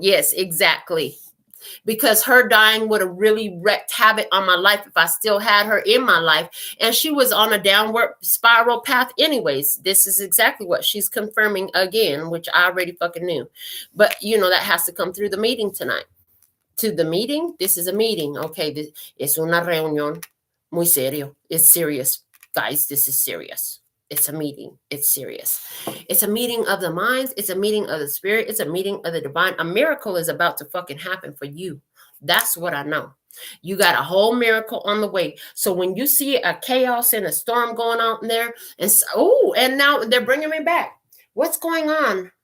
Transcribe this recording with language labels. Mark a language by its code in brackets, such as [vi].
[en] Yes, exactly. Because her dying would have really wreaked havoc on my life if I still had her in my life. And she was on a downward spiral path anyways. This is exactly what she's confirming again, which I already fucking knew. But, you know, that has to come through the meeting tonight. To the meeting, this is a meeting. [es] Okay, es una reunión muy serio. [en] It's serious. Guys, this is serious. It's a meeting. It's serious. It's a meeting of the minds. It's a meeting of the spirit. It's a meeting of the divine. A miracle is about to fucking happen for you. That's what I know. You got a whole miracle on the way. So when you see a chaos and a storm going on there, and and now they're bringing me back. What's going on?